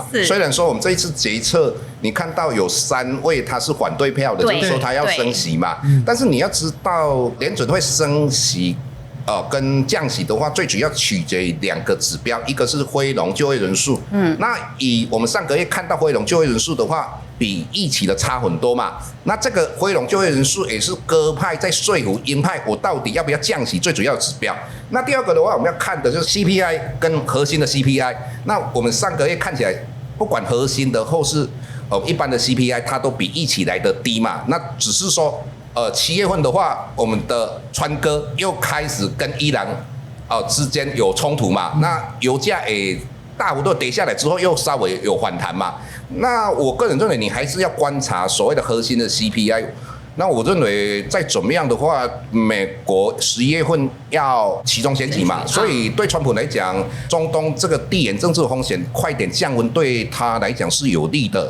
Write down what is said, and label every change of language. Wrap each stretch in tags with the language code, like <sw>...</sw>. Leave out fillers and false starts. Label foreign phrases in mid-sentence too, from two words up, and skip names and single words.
<zh>雖然說我們這一次決策，你看到有3位他是反對票的，就是說他要升息嘛。但是你要知道，聯準會升息。跟降息的話，最主要取決於2個指標，一個是非農就業人數。那以我們上個月看到非農就業人數的話，比預期的差很多嘛。那這個非農就業人數也是鴿派在說服鷹派，我到底要不要降息最主要的指標。那第2個的話，我們要看的就是 CPI 跟核心的 CPI。那我們上個月看起來，不管核心的或是一般的 CPI， 它都比預期來的低嘛。那只是說。7月份的話，我們的川哥又開始跟伊朗之間有衝突嘛，那油價也大幅度跌下來之後，又稍微有反彈嘛。那我個人認為，你還是要觀察所謂的核心的 CPI。那我認為再怎麼樣的話，美國11月份要期中選舉嘛，所以對川普來講，中東這個地緣政治風險快點降溫，對他來講是有利的。</zh>